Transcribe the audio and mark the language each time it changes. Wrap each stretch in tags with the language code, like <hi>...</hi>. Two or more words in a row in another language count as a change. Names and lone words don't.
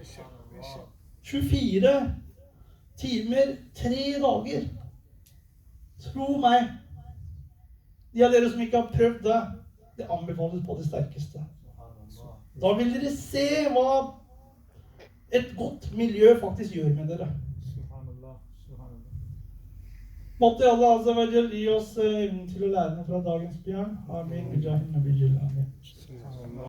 <no>24 timer, 3 dager. Tro meg, de av dere som ikke har prøvd det, det anbefales på det sterkeste. Da vil dere se hva et godt miljø faktisk gjør med dere.</no> <ar>سبحان الله. سبحان الله.</ar> <no>Måtte</no> <ar>الله عز وجل</ar> <no>gi oss evnen til å lære noe fra dagens bjørn.</no> <ar>آمين. آمين.</ar>